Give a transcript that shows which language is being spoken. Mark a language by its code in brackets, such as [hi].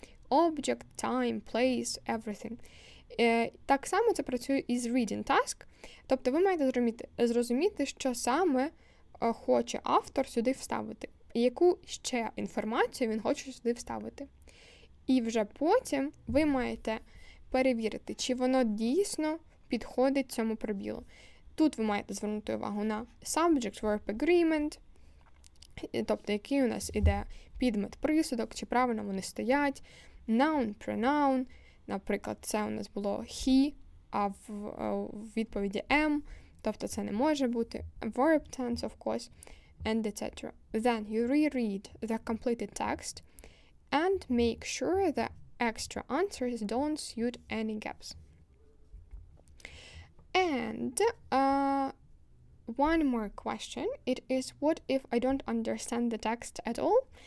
[en] Object, time, place, everything. [uk] Так само це працює і з reading task. Тобто ви маєте зрозуміти, що саме хоче автор сюди вставити, і яку ще інформацію він хоче сюди вставити. І вже потім ви маєте перевірити, чи воно дійсно підходить цьому пробілу. Тут ви маєте звернути увагу на subject-verb agreement, тобто який у нас іде підмет-присудок, чи правильно вони стоять, noun, pronoun, наприклад, це у нас було he, а в відповіді am, тобто це не може бути, [en] verb tense, of course, and etc. Then you reread the completed text and make sure the extra answers don't suit any gaps. And one more question. It is, what if I don't understand the text at all?